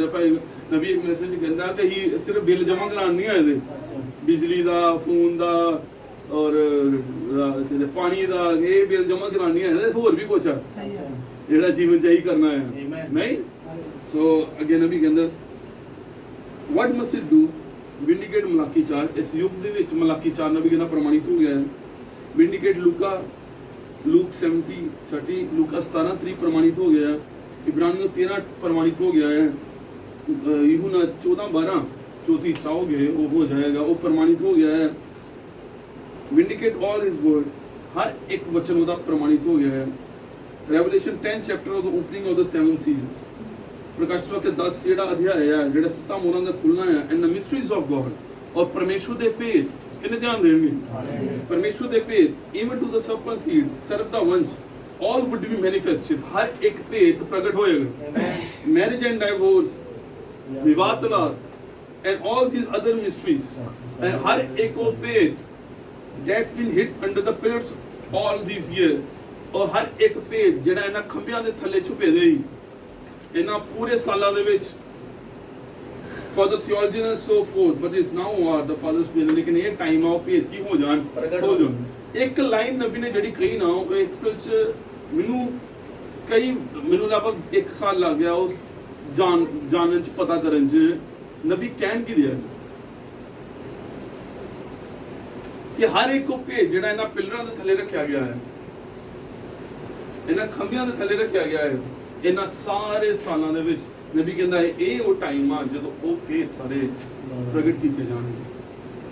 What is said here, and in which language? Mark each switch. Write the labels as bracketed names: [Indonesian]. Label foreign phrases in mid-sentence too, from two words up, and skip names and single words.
[Punjabi] ਭਾਈ ਨਬੀ ਇੱਕ ਮੈਸੇਜ ਕਹਿੰਦਾ ਕਿ ਇਹ ਸਿਰਫ ਬਿੱਲ ਜਮ੍ਹਾਂ ਕਰਾਉਣ ਨਹੀਂ ਆਏ ਦੇ, ਬਿਜਲੀ ਦਾ, ਫੋਨ ਦਾ ਔਰ ਪਾਣੀ ਦਾ, ਇਹ ਬਿੱਲ ਜਮ੍ਹਾਂ ਕਰਾਉਣ ਨਹੀਂ ਆਏ, ਹੋਰ ਵੀ ਕੁਛ ਆ ਜਿਹੜਾ ਜੀਵਨ 'ਚ ਇਹੀ ਕਰਨਾ ਹੈ, ਨਹੀਂ। ਸੋ ਅੱਗੇ ਨਬੀ ਕਹਿੰਦਾ [English] what must it do? Vindicate ਮਲਾਕੀ 4। [Punjabi] ਇਸ ਯੁੱਗ ਦੇ ਵਿੱਚ ਮਲਾਕੀ 4 ਨਬੀ ਕਹਿੰਦਾ ਪ੍ਰਮਾਣਿਤ ਹੋ ਗਿਆ ਹੈ। Vindicate ਲੂਕ 70:30, ਲੂਕਾ 17:3 ਪ੍ਰਮਾਣਿਤ ਹੋ ਗਿਆ ਹੈ। ਇਬਰਾਨੀਓ 13 ਪ੍ਰਮਾਣਿਤ ਹੋ ਗਿਆ ਹੈ। ਯਹੂਨਾ 14:12 ਚੌਥੀ ਚਾਹੋਗੇ ਉਹ ਹੋ ਜਾਏਗਾ, ਉਹ ਪ੍ਰਮਾਣਿਤ ਹੋ ਗਿਆ ਹੈ। [English] Vindicate all his word, [Punjabi] ਹਰ ਇੱਕ ਵਚਨ ਉਹਦਾ ਪ੍ਰਮਾਣਿਤ ਹੋ ਗਿਆ ਹੈ। [English] Revelation 10 chapter of the opening of the 7 seals। [Hindi] प्रकाश के [Punjabi] 10 ਜਿਹੜਾ ਅਧਿਆਇ ਹੈ, ਜਿਹੜਾ 7 ਮੋਹਰਾਂ ਦਾ ਖੁੱਲਣਾ ਹੈ, [English] and the mysteries of God, [Punjabi] ਔਰ ਪਰਮੇਸ਼ਵਰ ਦੇ ਭੇਦ, ਕਿੰਨੇ ਧਿਆਨ ਦੇਣਗੇ? ਪਰਮੇਸ਼ਵਰ ਦੇ ਭੇਦ, [English] even to the serpent seed, [Punjabi] ਸਰਪ ਦਾ ਵੰਸ਼, [English] all would be manifested, [Punjabi] ਹਰ ਇੱਕ ਭੇਦ ਪ੍ਰਗਟ ਹੋਏਗਾ। [English] marriage and divorce, [Punjabi] ਵਿਵਾਹ ਤਲਾਕ, [English] and all these other mysteries, and [Punjabi] ਹਰ ਇੱਕ ਉਹ ਭੇਦ [English] that been hid under the pillars all these years, [Punjabi] ਔਰ ਹਰ ਇੱਕ ਭੇਦ ਜਿਹੜਾ ਇਹਨਾਂ ਖੰਭਿਆਂ ਦੇ ਥੱਲੇ ਛੁਪੇ ਦੇ ਹੀ ਇਹਨਾਂ ਪੂਰੇ ਸਾਲਾਂ ਦੇ ਵਿੱਚ [English] for the theologian and so forth, but it's now the father's will। [Punjabi] ਲੇਕਿਨ ਇਹ ਟਾਈਮ ਆ ਉਹ ਭੇਦ ਕੀ ਹੋ ਜਾਣ, ਹੋ ਜਾਣ। ਇੱਕ ਲਾਈਨ ਨਬੀ ਨੇ ਜਿਹੜੀ ਕਹੀ ਨਾ, ਉਹ ਇੱਕ ਚ ਮੈਨੂੰ ਲਗਭਗ 1 ਸਾਲ ਲੱਗ ਗਿਆ ਉਸ ਜਾਣਨ ਚ, ਪਤਾ ਕਰਨ ਚ ਨਬੀ ਕਹਿਣ ਕੀ ਦਿਆ ਕਿ ਹਰ ਇੱਕ ਉਹ ਭੇਦ ਜਿਹੜਾ ਇਹਨਾਂ ਪਿਲਰਾਂ ਦੇ ਥੱਲੇ ਰੱਖਿਆ ਗਿਆ ਹੈ, ਇਹਨਾਂ ਖੰਭਿਆਂ ਦੇ ਥੱਲੇ ਰੱਖਿਆ ਗਿਆ ਹੈ, ਇਹਨਾਂ ਸਾਰੇ ਸਾਲਾਂ ਦੇ ਵਿੱਚ ਨਬੀ ਕਹਿੰਦਾ ਇਹ ਉਹ ਟਾਈਮ ਆ ਜਦੋਂ ਉਹ ਭੇਦ ਸਾਰੇ ਪ੍ਰਗਟ ਕੀਤੇ ਜਾਣਗੇ।